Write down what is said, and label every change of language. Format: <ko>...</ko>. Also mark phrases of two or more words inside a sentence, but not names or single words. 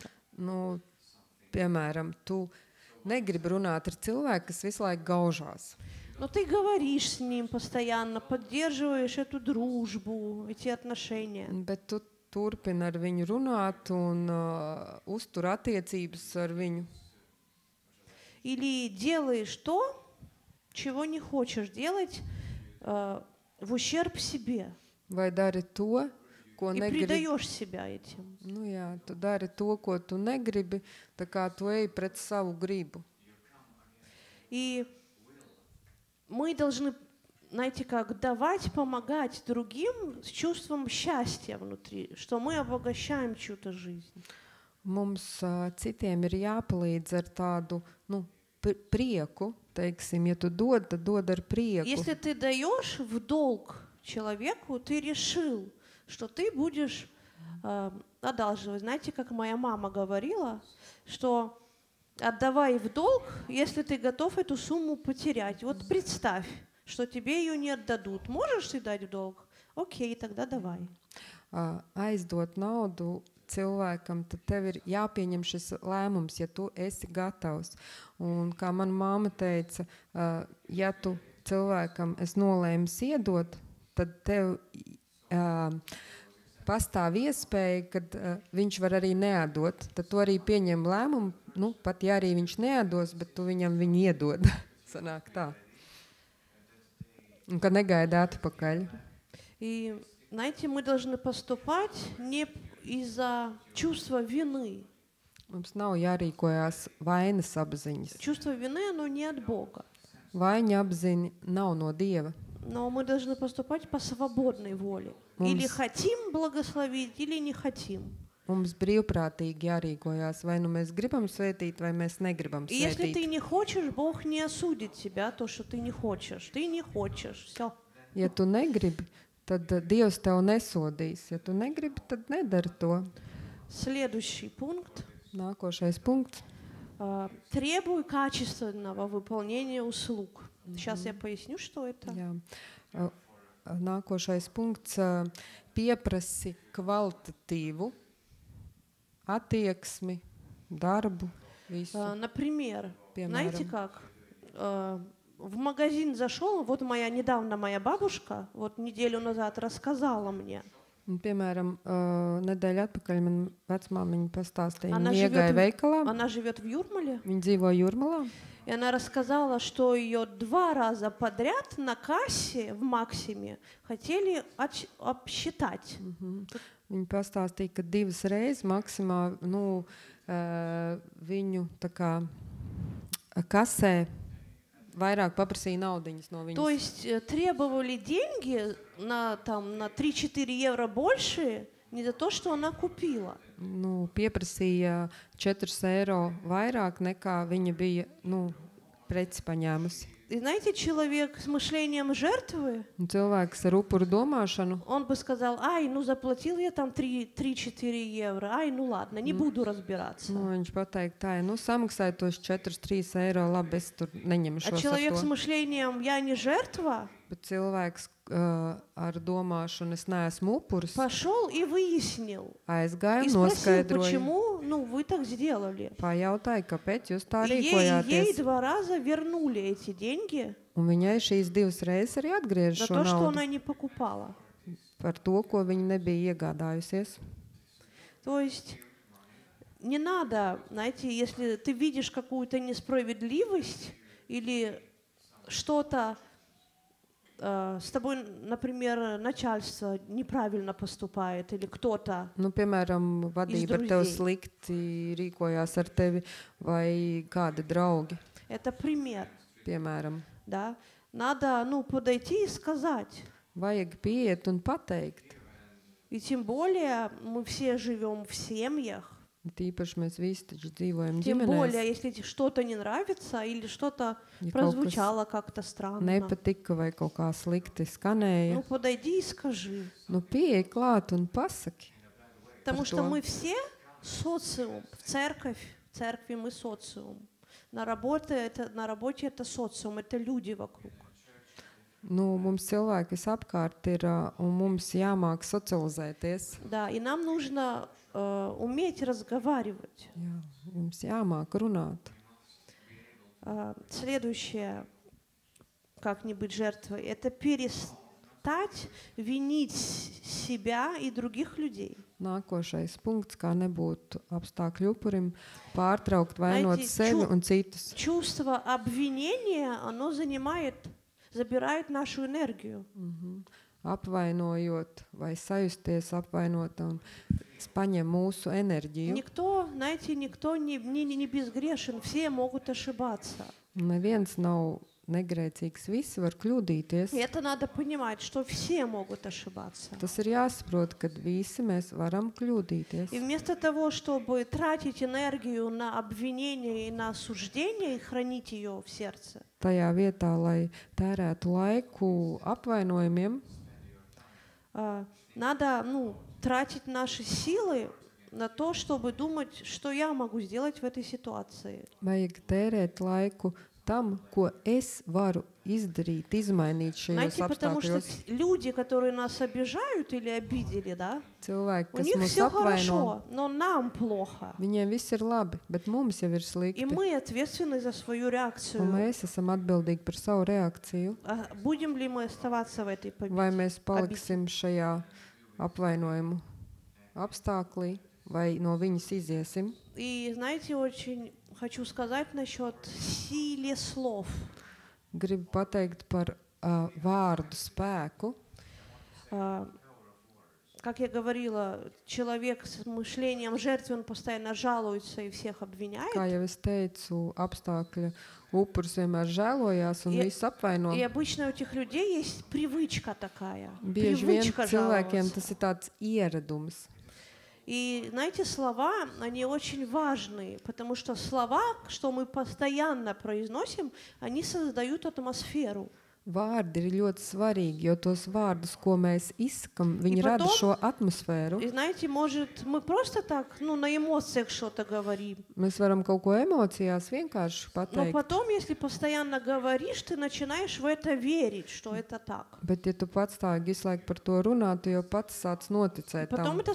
<lv>Nu, piemēram, tu negribi runāt ar cilvēku, kas visu laiku gaužās.</lv> <ru>Но ты говоришь с ним постоянно, поддерживаешь эту дружбу, эти отношения.</ru> <lv>Bet tu turpini ar viņu runāt un uztur attiecības ar viņu.</lv> <ru>Или делаешь то, чего не хочешь делать в ущерб себе.</ru> <lv>Vai dari to, ko</lv> <ru>И</ru> <lv>negribi?</lv> <ru>предаешь себя этим.</ru> <lv>Nu jā, tu dari to, ko tu negribi, tā kā tu ej pret savu gribu.</lv> <ru>И мы должны, знаете, как давать, помогать другим с чувством счастья внутри, что мы обогащаем чью-то жизнь.</ru> <lv>Mums citiem ir jāpalīdz ar tādu prieku, teiksim, ja tu dod, tad dod ar prieku.</lv> <ru>Если ты даешь в долг человеку, ты решил, что ты будешь одалживать. Знаете, как моя мама говорила, что отдавай в долг, если ты готов эту сумму потерять. Вот представь, что тебе ее не отдадут. Можешь ты дать в долг? Окей, тогда давай.</ru> <lv>Aizdot naudu cilvēkam, tad tev ir jāpieņem šis lēmums, ja tu esi gatavs. Un kā mana māma teica, ja tu cilvēkam esi nolēmis iedot, tad tev pastāv iespēja, ka viņš var arī neatdot. Tad tu arī pieņem lēmumu, pat ja arī viņš neatdos, bet tu viņam viņu iedod. Sanāk tā. Un ka negaida atpakaļ.</lv> <ru>И, знаете, мы должны поступать не из-за чувства вины.</ru> <lv>Mums nav jārīkojās vainas apziņas.</lv> <ru>Чувство вины, оно не от Бога.</ru> <lv>Vaiņa apziņa nav no Dieva.</lv> <ru>Но мы должны поступать по свободной воле. Или хотим благословить, или не хотим.</ru> <lv>Mums brīvprātīgi jārīkojās, vai nu mēs gribam svētīt, vai mēs negribam</lv> <ru>И если ты</ru> <lv>svētīt.</lv> <ru>не хочешь, Бог не осудит тебя, то, что ты не хочешь. Ты не хочешь, все.</ru> <lv>Ja tu negribi, tad Dievs tev nesodīs. Ja tu negribi, tad nedari to.</lv> <ru>Следующий пункт.</ru> <lv>Nākošais punkts.</lv> <ru>Требуй качественного выполнения услуг. Сейчас я поясню, что это.</ru> <lv>Jā. Nākošais punkts. Pieprasi kvalitatīvu attieksmi, darbu, visu.</lv> <ru>Например,</ru> <lv>Piemēram.</lv> <ru>знаете как? В магазин зашел, вот недавно моя бабушка, вот неделю назад рассказала мне.</ru> <lv>Piemēram, nedēļa atpakaļ man vecmāmiņa pastāstīja,</lv> <ru>Она</ru> <lv>viņa iegāja veikalā,</lv> <ru>живет в Юрмале,</ru> <lv>viņa dzīvo Jūrmalā,</lv> <ru>и она рассказала, что ее 2 раза подряд на кассе в Максиме хотели обсчитать.</ru> <lv>Viņa pastāstīja, ka 2 reizes maksimā viņu tā kā kasē vairāk paprasīja naudiņas no viņas.</lv> <ru>То есть требовали деньги на 3-4 евро больше не за то, что она купила.</ru> <lv>Pieprasīja 4 eiro vairāk nekā viņa bija preci paņēmusi.</lv> <ru>И знаете, человек с мышлением жертвы,</ru> <lv>Un cilvēks ar upuru domāšanu,</lv> <ru>он бы сказал, заплатил я там 3-4 евро, ну ладно, не буду разбираться.</ru> <lv>viņš pateica, tā, samaksāja tos 4-3 eiro, labi, es tur neņemšos</lv> <ru>А</ru> <lv>ar</lv> <ru>человек с</ru> <lv>to.</lv> <ru>мышлением «я не жертва»</ru> <lv>Bet cilvēks ar domāšanu, es neesmu upuris,</lv> <ru>пошел и выяснил.</ru> <lv>aizgāja</lv> <ru>И</ru> <lv>un</lv> <ru>спросил,</ru> <lv>noskaidroja.</lv> <ru>почему вы так сделали.</ru> <lv>Pajautāja, kāpēc jūs tā</lv> <ru>И ей</ru> <lv>rīkojāties.</lv> <ru>2 раза вернули эти деньги</ru> <lv>Un viņai šīs 2 reizes arī atgriež</lv> <ru>за</ru> <lv>šo</lv> <ru>то, что</ru> <lv>naudu</lv> <ru>она не покупала.</ru> <lv>par to, ko viņa nebija iegādājusies.</lv> <ru>То есть не надо, знаете, если ты видишь какую-то несправедливость или что-то с тобой, например, начальство неправильно поступает или кто-то.</ru> <lv>Piemēram, vadība ar tevi slikti rīkojās ar tevi vai kādi draugi.</lv> <ru>Это пример.</ru> <lv>Piemēram.</lv> <ru>да, надо, подойти и сказать.</ru> <lv>Vajag pieiet un pateikt.</lv> <ru>И тем более мы все живем в семьях.</ru> <lv>Tīpaši mēs visi taču dzīvojam</lv> <ru>Тем более,</ru> <lv>ģimenēs.</lv> <ru>если что-то не нравится или что-то</ru> <lv>Ja kaut kas</lv> <ru>прозвучало как-то странно.</ru> <lv>nepatika vai kaut kā slikti skanēja,</lv> <ru>Подойди и скажи.</ru> <lv>Pieej klāt un pasaki.</lv> <ru>Потому</ru> <lv>par</lv> <ru>что</ru> <lv>to.</lv> <ru>мы все социум. В церкви мы социум. На работе это социум, это люди вокруг.</ru> <lv>Mums cilvēki visapkārt ir, un mums jāmāk socializēties.</lv> <ru>Да, и нам нужно уметь разговаривать.</ru> <lv>Jā, mums jāmāk runāt.</lv> <ru>Следующее, как не быть жертвой, это перестать винить себя и других людей.</ru> <lv>Nākošais punkts, kā nebūt apstākļu upurim, pārtraukt vainot sevi un citus.</lv> <ru>Чувство обвинения, оно забирает нашу энергию.</ru> <lv>Apvainojot vai sajusties apvainot un paņem mūsu enerģiju.</lv> <ru>Никто не безгрешен, все могут ошибаться.</ru> <lv>Neviens nav negrēcīgs, visi var kļūdīties.</lv> <ru>И это надо понимать, что все могут ошибаться.</ru> <lv>Tas ir jāsaprot, ka visi mēs varam kļūdīties.</lv> <ru>И вместо того, чтобы тратить энергию на обвинение и на осуждение и хранить ее в сердце,</ru> <lv>Tajā vietā, lai tērētu laiku apvainojumiem,</lv> <ru>надо тратить наши силы на то, чтобы думать, что я могу сделать в этой ситуации.</ru> <lv>vajag tērēt laiku tam, ko es varu izdarīt, izmainīt šajos</lv> <ru>Знаете, потому что</ru> <lv>apstākļos.</lv> <ru>люди, которые нас обижают или обидели, да,</ru> <lv>Cilvēki,</lv> <ru>у</ru> <lv>kas</lv> <ru>них</ru> <lv>mūs</lv> <ru>все</ru> <lv>apvaino,</lv> <ru>хорошо, но нам плохо.</ru> <lv>viņiem viss ir labi, bet mums jau ir</lv> <ru>И</ru> <lv>slikti.</lv> <ru>мы ответственны за свою</ru> <lv>Un</lv> <ru>реакцию.</ru> <lv>mēs esam atbildīgi par savu reakciju.</lv> <ru>Будем ли мы оставаться в этой</ru> <lv>Vai</lv> <ru>победе?</ru> <lv>mēs paliksim šajā apvainojumu apstāklī, vai no viņas iziesim.</lv> <ru>И знаете, очень хочу сказать насчет силы слов.</ru> <lv>Gribu pateikt par vārdu spēku.</lv> <ru>Как я говорила, человек с мышлением жертвы, он постоянно жалуется и всех обвиняет.</ru> <lv>Kā jau es teicu, apstākļa upuris vienmēr žēlojās un visu apvaino.</lv> <ru>И обычно у этих людей есть привычка такая.</ru> <lv>Bieži vien</lv> <ru>Привычка</ru> <lv>cilvēkiem</lv> <ru>жаловаться.</ru> <lv>tas ir tāds ieradums.</lv> <ru>И знаете, слова, они очень важны, потому что слова, что мы постоянно произносим, они создают атмосферу.</ru> <lv>Vārdi ir ļoti svarīgi, jo tos vārdus, ko mēs izsakam, viņi rada šo atmosfēru.</lv> <ru>И знаете, может, мы просто так, на эмоциях что-то говорим.</ru> <lv>Mēs varam kaut ko emocijās vienkārši</lv> <ru>Но</ru> <lv>pateikt.</lv> <ru>потом, если постоянно говоришь, ты начинаешь в это верить, что это так.</ru> <lv>Bet, ja tu pats tā visu laiku par to runā, tu jau pats sāc noticēt</lv> <ru>Потом</ru> <lv>tam.</lv>